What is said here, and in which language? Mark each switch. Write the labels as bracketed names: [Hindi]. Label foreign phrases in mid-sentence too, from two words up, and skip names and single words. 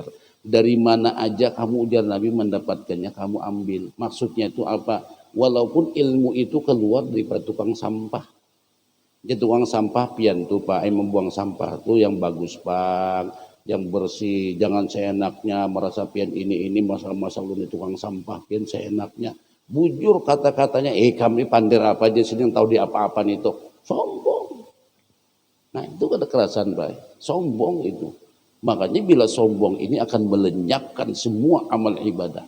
[Indonesian] Dari mana aja kamu ujar Nabi mendapatkannya, kamu ambil. Maksudnya itu apa? Walaupun ilmu itu keluar dari tukang sampah. Jadi tukang sampah pian tuh Pak, membuang sampah tuh yang bagus Pak, yang bersih. Jangan seenaknya merasa pian ini masalah-masalah di tukang sampah, pian seenaknya. [Banjar] Bujur kata-katanya, kami pandir apa aja sini yang tahu di apa-apaan itu. [Indonesian] Sombong. Nah itu kan kekerasan baik, sombong itu. Makanya bila sombong ini akan melenyapkan semua amal ibadah.